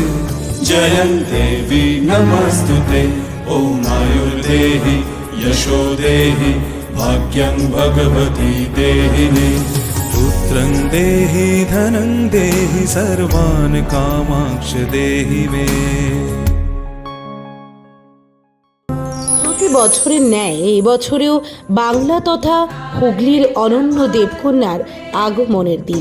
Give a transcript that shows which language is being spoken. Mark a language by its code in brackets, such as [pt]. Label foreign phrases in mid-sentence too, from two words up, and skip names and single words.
[sa] जयं देवी नमस्तुते। ॐ आयुर्देहि यशोदेहि भाग्यं भगवती देहि मे पुत्रं देहि धनं देहि सर्वान् कामांक्ष देहि मे। [bn] প্রতি বছরের ন্যায় এই বছরেও বাংলা তথা হুগলির অনন্য দেবকন্যার আগমনের দিন।